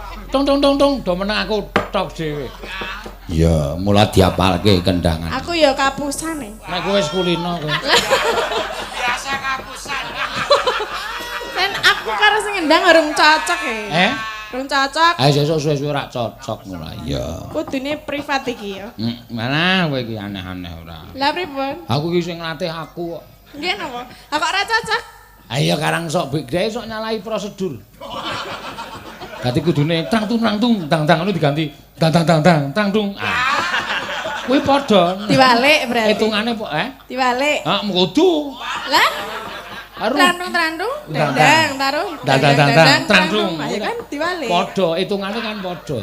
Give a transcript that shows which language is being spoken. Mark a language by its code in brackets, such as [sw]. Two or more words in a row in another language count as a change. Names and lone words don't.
[jv] Tung tung tung tung do meneng aku tok dhewe. Ya, mula diapalke kendangan. aku ya kapusane. Nek kowe wis kulino kowe. Biasa kapusan. Kan aku karo sing ngendang urung cocok e. Urung cocok. Ayo sesuk suwe-suwe rak cocok ngono ya. Kudune privat iki ya. Mana kowe iki aneh-aneh ora. Lah pripun? Aku iki sing nglatih aku kok. Nggih napa? Lah kok ora cocok? Ayo karang sok bigdae sok nyalahi prosedur. Dadi kudune tang tung tang ngono diganti tang tung. Kuwi padha. Diwalik berarti. Hitungane Diwalik. Heeh, kudu. Lah Trandung, dandang, taruh, dandang, trandung. Ayo kan diwalik. Padha, hitungane kan padha.